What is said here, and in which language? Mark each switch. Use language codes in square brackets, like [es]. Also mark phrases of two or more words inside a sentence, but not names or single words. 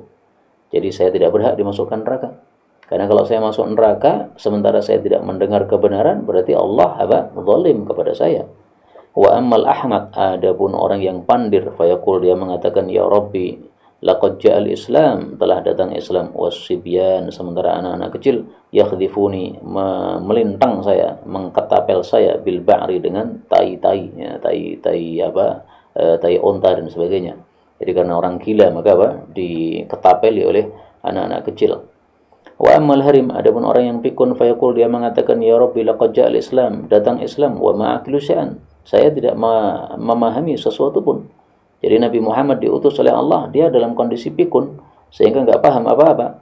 [id] Jadi saya tidak berhak dimasukkan neraka. Karena kalau saya masuk neraka sementara saya tidak mendengar kebenaran, berarti Allah zalim kepada saya. [ar] وأما الأحمق, [id] adapun orang yang pandir, fayaqul, dia mengatakan [ar] يا رب لقد جاء الإسلام, [id] telah datang Islam, wasibyan, sementara anak-anak kecil yakhdifuni, melintang saya, mengketapel saya, [ar] بالبعر, [id] dengan tai-tai, ya, tai-tai tai onta dan sebagainya. Jadi karena orang gila maka diketapeli oleh anak-anak kecil. [ar] وأما الهرم, [id] adapun orang yang pikun, fayaqul, dia mengatakan [ar] يا رب لقد جاء الإسلام, [id] datang Islam, [ar] وما أعقل شيئا, [id] saya tidak memahami sesuatu pun. Jadi Nabi Muhammad diutus oleh Allah, dia dalam kondisi pikun, sehingga nggak paham apa-apa.